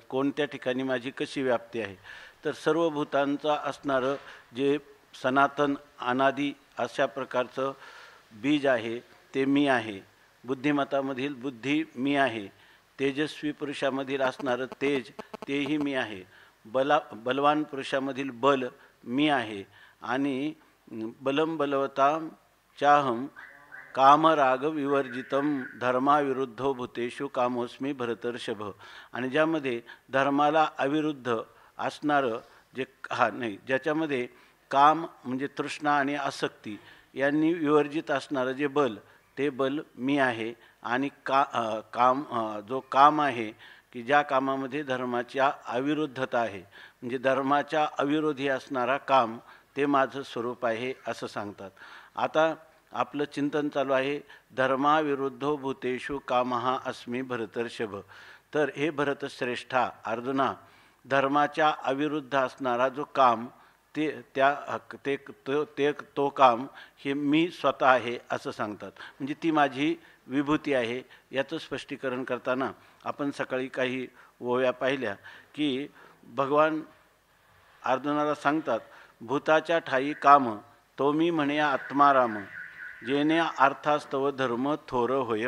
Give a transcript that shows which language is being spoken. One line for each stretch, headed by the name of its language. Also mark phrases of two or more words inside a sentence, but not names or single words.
Marathi: कोणत्या ठिकाणी माझी कशी व्याप्ती आहे, तर सर्व भूतांचा असणारं जे सनातन अनादी अशा प्रकारचं बीज आहे ते मी आहे. बुद्धिमतामधील बुद्धी मी आहे. तेजस्वी पुरुषामधील असणारं तेज तेही मी आहे. बलवान पुरुषामधील बल मी आहे.
Sanskrit: आणि बलम बलवतां चाहम कामराग विवर्जितम धर्माविरुद्धो भूतेषु कामोस्मी भरतर्षभ.
Marathi: आणि ज्यामध्ये धर्माला अविरुद्ध असणारं जे ज्याच्यामध्ये काम म्हणजे तृष्णा आणि आसक्ती यांनी विवर्जित असणारं जे बल ते बल मी आहे. आणि जो काम आहे की ज्या कामामध्ये धर्माच्या अविरुद्धता आहे म्हणजे धर्माच्या अविरोधी असणारा काम ते माझं स्वरूप आहे असं सांगतात. आता आपलं चिंतन चालू आहे
Sanskrit: धर्माविरुद्धो भूतेषु कामः अस्मि भरतर्षभ.
Marathi: तर हे भरतश्रेष्ठा अर्जुना, धर्माच्या अविरुद्ध असणारा जो काम तो काम हे मी स्वतः आहे असं सांगतात. म्हणजे ती माझी विभूती आहे. याचं स्पष्टीकरण करताना आपण सकाळी काही ओव्या पाहिल्या की भगवान अर्जुनाला सांगतात भूताच्या ठाई काम तो मी म्हणे आत्माराम जेणे अर्थास्तव धर्म थोर होय.